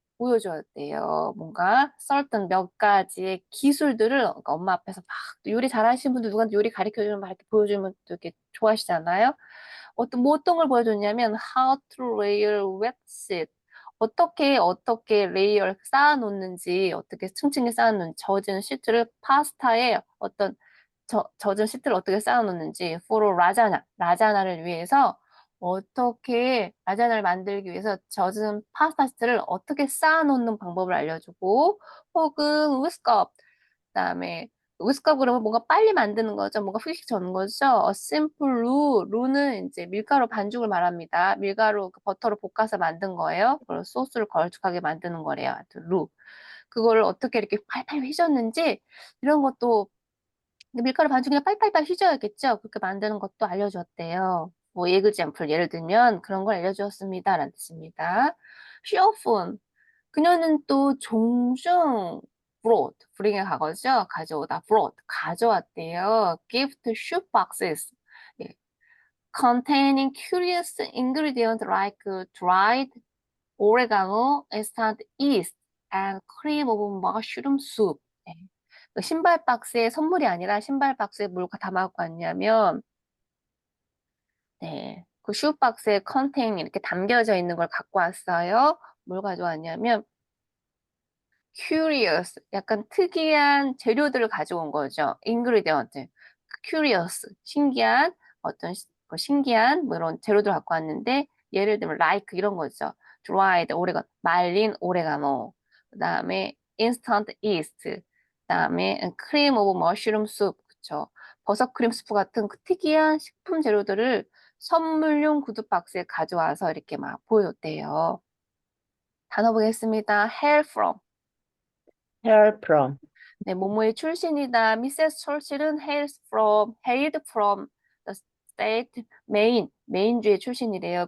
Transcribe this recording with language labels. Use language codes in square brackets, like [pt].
[ko] 보여줘야 돼요. 뭔가 certain 몇 가지의 기술들을 그러니까 엄마 앞에서 막 요리 잘하시는 분들 누구한테 요리 가르쳐주면 막 이렇게 보여주면 또 이렇게 좋아하시잖아요. 어떤 걸 보여줬냐면 [en] how to layer wet sheet. [ko] 어떻게 레이어를 쌓아놓는지, 어떻게 층층이 쌓아놓는지, 젖은 시트를 파스타에 젖은 시트를 어떻게 쌓아놓는지, for 라자나를 위해서 어떻게 라자나를 만들기 위해서 젖은 파스타 시트를 어떻게 쌓아놓는 방법을 알려주고, 혹은 위스컵, 그다음에 위스컵 그러면 뭔가 빨리 만드는 거죠. 뭔가 휙휙 저는 거죠. simple 루는 이제 밀가루 반죽을 말합니다. 밀가루 버터로 볶아서 만든 거예요. 그리고 소스를 걸쭉하게 만드는 거래요. 하여튼 루. 그거를 어떻게 이렇게 팔팔 휘졌는지 이런 것도 밀가루 반죽이나 팔팔팔 휘저어야겠죠. 그렇게 만드는 것도 알려주었대요. 뭐 에그잼플 예를 들면 그런 걸 알려주었습니다. 라는 뜻입니다. 쇼폰 그녀는 또 종종 bring의 과거죠. 가져오다 brought 가져왔대요. [en] gift shoe boxes 예. containing curious ingredients like dried oregano, instant yeast, and cream of mushroom soup. [ko] 네. 그 신발 박스에 선물이 아니라 신발 박스에 뭘 담아갖고 왔냐면, 네, 그 슈박스에 컨테인 이렇게 담겨져 있는 걸 갖고 왔어요. 뭘 가져왔냐면, curious, 약간 특이한 재료들을 가져온 거죠. ingredient, curious, 신기한 신기한 뭐 이런 재료들 갖고 왔는데 예를 들면 like 이런 거죠. [en] dried 오레가노, [ko] 말린 오레가노, [en] 그다음에 instant yeast, 그다음에 cream of mushroom soup, 그쵸? [ko] 버섯 크림 스프 같은 그 특이한 식품 재료들을 선물용 구두 박스에 가져와서 이렇게 막 보여줬대요. 단어 보겠습니다. [en] hail from. Hail from. [ko] 네, 뭐뭐의 출신이다. 미세스 철칠은 [en] hailed from the state [ko] 메인주의 출신이래요.